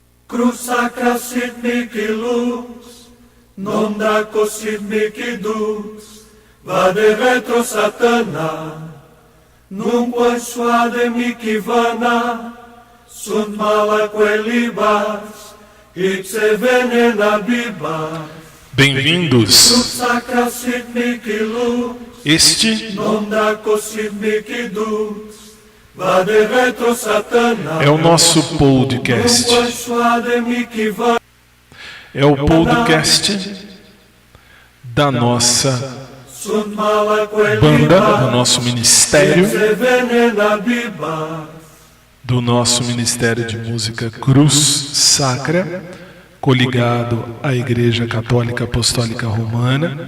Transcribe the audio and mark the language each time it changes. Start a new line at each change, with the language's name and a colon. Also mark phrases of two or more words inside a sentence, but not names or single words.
Latin: Cruz sacra sit mihi lux, non daco sit mihi dux, vade retro satana, nunque suade mihi vana, sunt mala quelibas, ipse venena bibas.
Portuguese: Bem-vindos.
Latin: Cruz sacra sit mihi lux,
Portuguese: Este
Latin: non daco sit mihi dux, vade retro satana,
Portuguese: é o nosso podcast.
Latin: nunque suade mihi vana.
Portuguese: É o podcast da nossa banda, do nosso ministério, de música Cruz Sacra, coligado à Igreja Católica Apostólica Romana.